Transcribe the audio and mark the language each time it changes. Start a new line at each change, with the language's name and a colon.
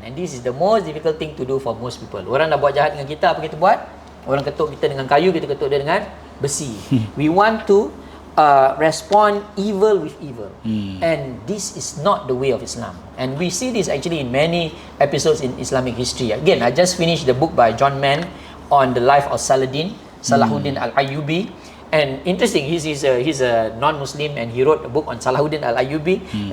English: And this is the most difficult thing to do for most people.
Malay: Orang dah buat jahat dengan kita, apa kita buat? Orang ketuk kita dengan kayu, kita ketuk dia dengan besi.
English: We want to respond evil with evil. And this is not the way of Islam. And we see this actually in many episodes in Islamic history. Again, I just finished the book by John Mann on the life of Salahuddin Al-Ayyubi. And interesting, he's a non-Muslim, and he wrote a book on Salahuddin Al-Ayyubi.